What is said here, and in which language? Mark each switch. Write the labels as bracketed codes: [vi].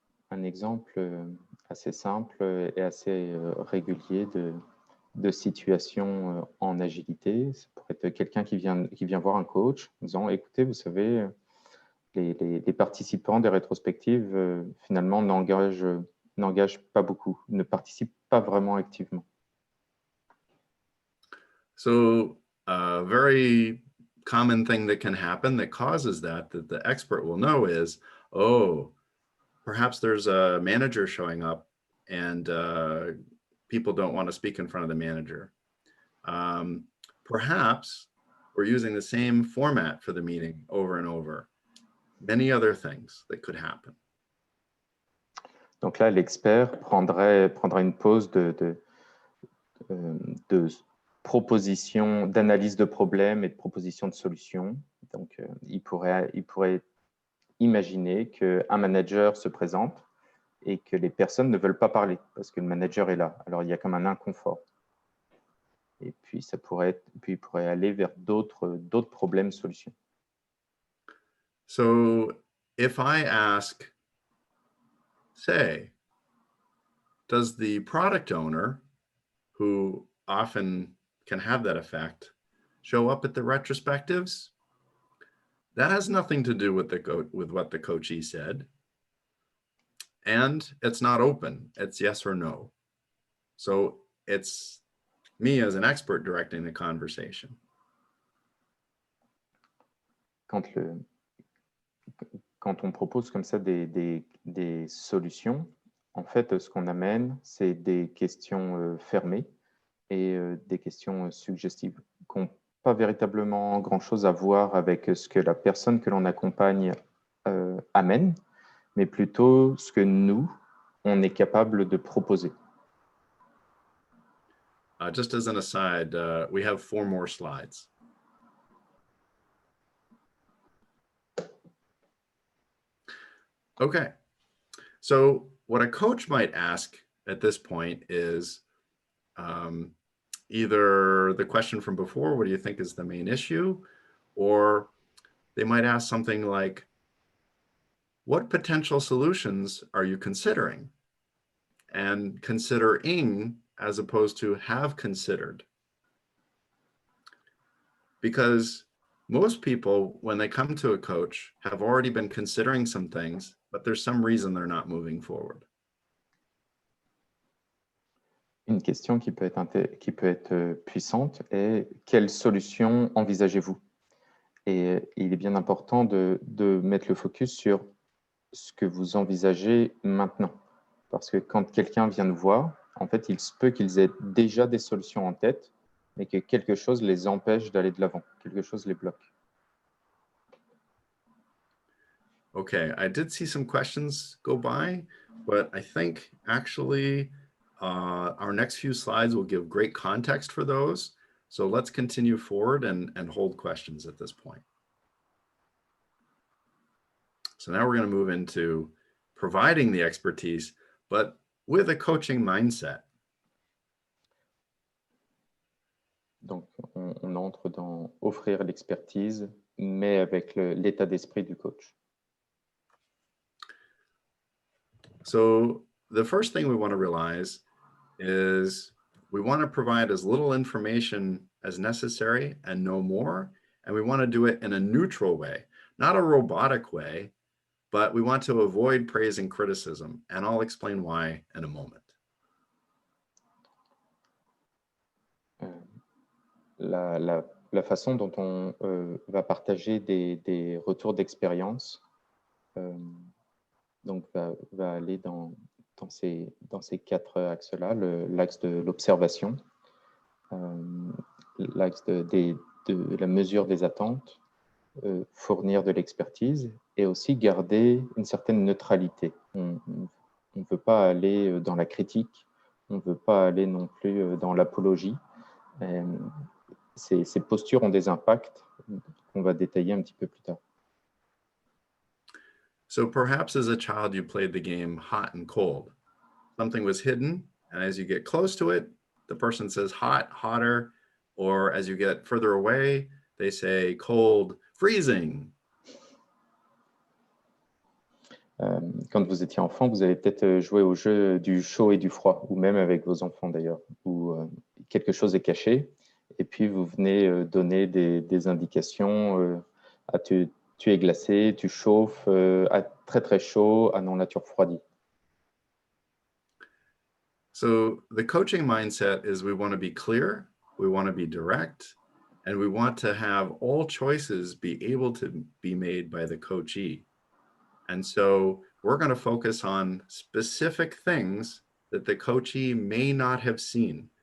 [fr] Un exemple assez simple et assez régulier de situation en agilité, ça pourrait être quelqu'un qui vient voir un coach en disant « Écoutez, vous savez, les participants des rétrospectives, finalement, n'engagent pas beaucoup, ne participent pas vraiment activement. » [en] So a very common thing that can happen that causes that the expert will know is, oh, perhaps there's a manager showing up and people don't want to speak in front of the manager. Perhaps we're using the same format for the meeting over and over. Many other things that could happen. [fr] Donc là, l'expert prendra une pause de proposition, d'analyse de problèmes et de proposition de solutions. Donc, il pourrait imaginer qu'un manager se présente et que les personnes ne veulent pas parler parce que le manager est là. Alors, il y a comme un inconfort. Et puis, il pourrait aller vers d'autres problèmes, solutions. [en] So if I ask, say, does the product owner, who often can have that effect, show up at the retrospectives? That has nothing to do with what the coachee said. And it's not open. It's yes or no. So it's me as an expert directing the conversation. [fr] Quand on propose comme ça des solutions, en fait, ce qu'on amène, c'est des questions fermées et des questions suggestives qui n'ont pas véritablement grand-chose à voir avec ce que la personne que l'on accompagne amène, mais plutôt ce que nous, on est capable de proposer. [en] Just as an aside, we have 4 more slides. Okay, so what a coach might ask at this point is either the question from before, what do you think is the main issue? Or they might ask something like, what potential solutions are you considering? And considering as opposed to have considered. Because most people, when they come to a coach, have already been considering some things, but there's some reason they're not moving forward. [fr] Une question qui peut être puissante est quelle solution envisagez-vous? Et il est bien important de mettre le focus sur ce que vous envisagez maintenant. Parce que quand quelqu'un vient nous voir, en fait, il se peut qu'ils aient déjà des solutions en tête, mais que quelque chose les empêche d'aller de l'avant, quelque chose les bloque. [en] Okay, I did see some questions go by, but I think actually our next few slides will give great context for those. So let's continue forward and hold questions at this point. So now we're going to move into providing the expertise, but with a coaching mindset. [fr] Donc, on entre dans offrir l'expertise, mais avec l'état d'esprit du coach. [en] So the first thing we want to realize is we want to provide as little information as necessary and no more. And we want to do it in a neutral way, not a robotic way, but we want to avoid praise and criticism. And I'll explain why in a moment. [fr] La façon dont on va partager des retours d'expérience donc va aller dans ces quatre axes-là, l'axe de l'observation, l'axe de la mesure des attentes, fournir de l'expertise et aussi garder une certaine neutralité. On ne veut pas aller dans la critique, on ne veut pas aller non plus dans l'apologie. Ces postures ont des impacts qu'on va détailler un petit peu plus tard. [en] So perhaps as a child, you played the game hot and cold. Something was hidden, and as you get close to it, the person says hot, hotter, or as you get further away, they say cold, freezing. [fr] Quand vous étiez enfant, vous avez peut-être joué au jeu du chaud et du froid, ou même avec vos enfants d'ailleurs, où quelque chose est caché, et puis vous venez donner des indications à tu es glacé, tu chauffes, à très très chaud, ah non, là tu refroidis. [en] So the coaching mindset is we want to be clear, we want to be direct, and we want to have all choices be able to be made by the coachee. And so we're going to focus on specific things that the coachee may not have seen.